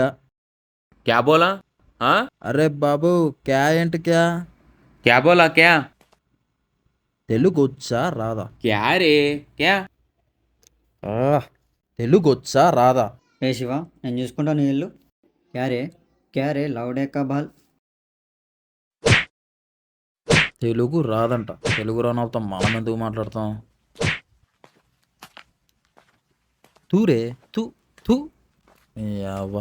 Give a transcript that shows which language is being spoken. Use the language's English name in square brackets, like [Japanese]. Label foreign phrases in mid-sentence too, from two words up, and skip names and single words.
[Hindi] क्या बोला? हाँ [Telugu] అరే బాబు క్యా ఏంటి క్యా? [Hindi] क्या बोला? क्या [Telugu] తెలుగు వచ్చా రాదా? [Hindi] क्या रे क्या? [Telugu] తెలుగు వచ్చా రాదా? ఏ శివ, నేను చూసుకుంటాను ఇల్లు. [Hindi] क्या रे लौड़े का बाल. [Telugu] తెలుగు రాదంట. తెలుగు రానవుతాం మనం ఎందుకు మాట్లాడతాం? తూరే తూ తూ అవ్వ.